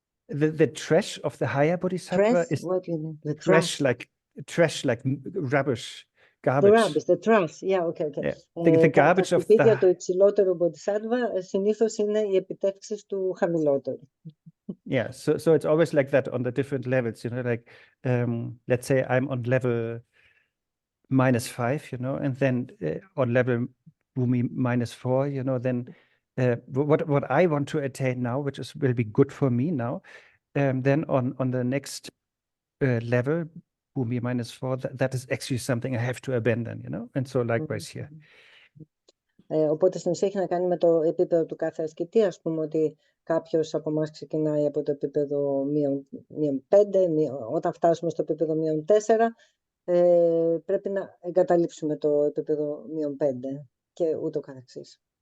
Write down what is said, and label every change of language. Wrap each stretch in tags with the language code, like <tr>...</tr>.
<en>The trash of the higher bodhisattva is what do you mean? The trash like rubbish, garbage. The rubbish, the trash, yeah, okay. Yeah. The garbage</en> <el>τα</el> <en>of</en> <el>σκουπίδια του υψηλότερου bodhisattva συνήθως είναι οι επιτεύξεις του χαμηλότερου.</el> <en>Yeah, so it's always like that on the different levels, like let's say I'm on level -5, and then on level Bhumi -4, then what I want to attain now, which will be good for me now, then on the next level, Bhumi -4, that is actually something I have to abandon, and so likewise here.</en> <el>Οπότε στην ουσία έχει να κάνει με το επίπεδο του κάθε ασκητή. Ας πούμε ότι κάποιος από εμάς ξεκινάει από το επίπεδο -5, όταν φτάσουμε στο επίπεδο -4, πρέπει να εγκαταλείψουμε το επίπεδο -5 και ούτω καθεξής.</el>